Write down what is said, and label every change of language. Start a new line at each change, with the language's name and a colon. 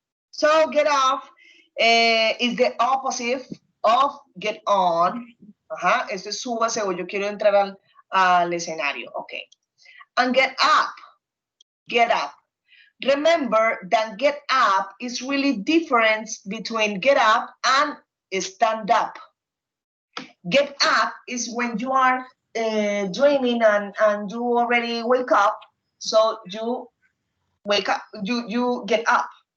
English: So get off is the opposite of get on.
Spanish: Ajá, este es súbase o yo quiero entrar al escenario.
English: Okay. And get up. Get up. Remember that get up is really different between get up and stand up. Get up is when you are dreaming and you already wake up, so you wake up, you get up.